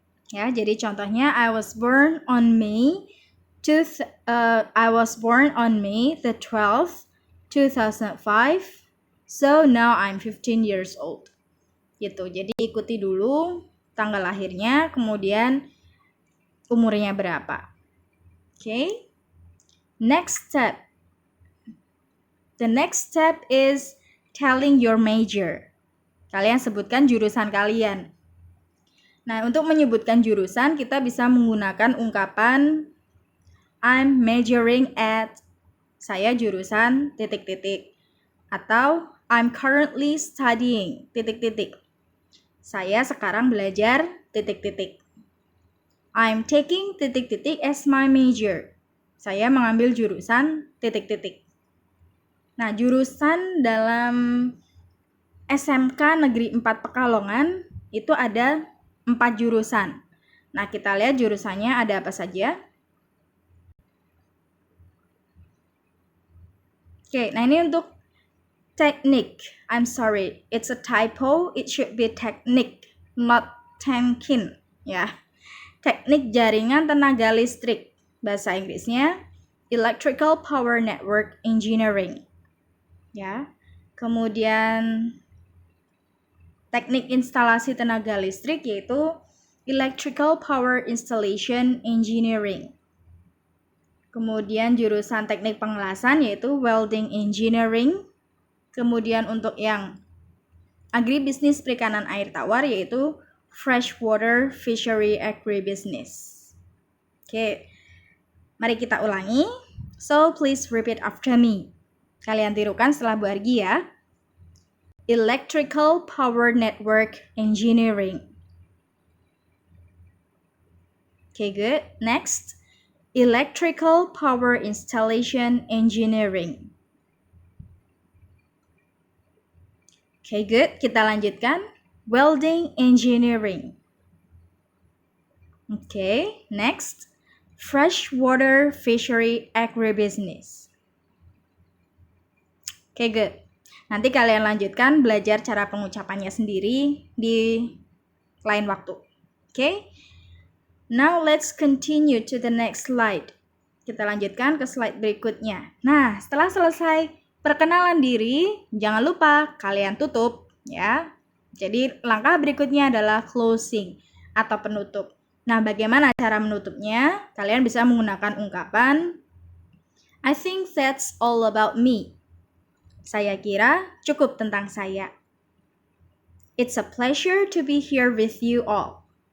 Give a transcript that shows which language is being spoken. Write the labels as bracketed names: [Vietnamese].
[Indonesian] Ya, jadi contohnya [English] I was born on May the 12th, 2005. So now I'm 15 years old. Gitu. [Indonesian] Jadi ikuti dulu tanggal lahirnya, kemudian umurnya berapa. [English] Okay? Next step. The next step is telling your major. [Indonesian] Kalian sebutkan jurusan kalian. Nah, untuk menyebutkan jurusan, kita bisa menggunakan ungkapan [English] I'm majoring at, [Indonesian] saya jurusan titik-titik. [English] Atau I'm currently studying titik-titik. [Indonesian] Saya sekarang belajar titik-titik. [English] I'm taking titik-titik as my major. [Indonesian] Saya mengambil jurusan titik-titik. Nah, jurusan dalam SMK Negeri 4 Pekalongan itu ada 4 jurusan. Nah, kita lihat jurusannya ada apa saja. Oke, nah ini untuk teknik. [English] I'm sorry, it's a typo. It should be teknik, not tankin. [Indonesian] Ya, teknik jaringan tenaga listrik. Bahasa Inggrisnya Electrical Power Network Engineering. Ya, kemudian teknik instalasi tenaga listrik yaitu Electrical Power Installation Engineering. Kemudian jurusan teknik pengelasan yaitu Welding Engineering. Kemudian untuk yang agribisnis perikanan air tawar yaitu Freshwater Fishery Agribusiness. Oke, mari kita ulangi. [English] So please repeat after me. [Indonesian] Kalian tirukan setelah Bu Argi ya. Electrical Power Network Engineering. [English] Okay, good. Next. Electrical Power Installation Engineering. Okay, good. [Indonesian] Kita lanjutkan. [English] Welding Engineering. Okay, next. Freshwater Fishery Agribusiness. [Indonesian] Okay, good. Nanti kalian lanjutkan belajar cara pengucapannya sendiri di lain waktu. Okay? [English] Now let's continue to the next slide. [Indonesian] Kita lanjutkan ke slide berikutnya. Nah, setelah selesai perkenalan diri, jangan lupa kalian tutup ya. Jadi langkah berikutnya adalah closing atau penutup. Nah, bagaimana cara menutupnya? Kalian bisa menggunakan ungkapan [English] I think that's all about me. [Indonesian] Saya kira cukup tentang saya. [English] It's a pleasure to be here with you all.